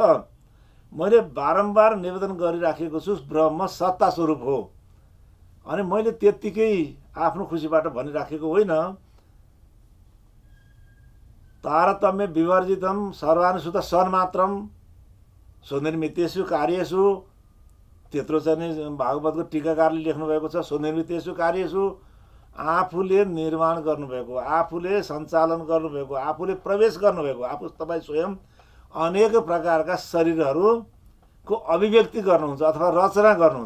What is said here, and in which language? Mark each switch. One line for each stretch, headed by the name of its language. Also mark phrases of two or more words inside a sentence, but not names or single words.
Nepali: मैले बारम्बार निवेदन गरिराखेको छु ब्रह्म सत्ता स्वरूप हो। अनि मैले त्यत्तिकै आफ्नो खुसीबाट भनिराखेको होइन।
Sanskrit: तारतम्य विवर्जितम सर्वानुसूत सन्मात्रम स्वनिर्मितेषु कार्येषु,
Nepali: त्यत्रो चाहिँ भागवतको टीकाकारले लेख्नुभएको छ।
Sanskrit: स्वनिर्मितेषु कार्येषु,
Nepali: आफूले निर्माण गर्नुभएको, आफूले सञ्चालन गर्नुभएको, आफूले प्रवेश गर्नुभएको, आफू तपाईँ स्वयं अनेक प्रकारका शरीरहरूको अभिव्यक्ति गर्नुहुन्छ अथवा रचना गर्नुहुन्छ।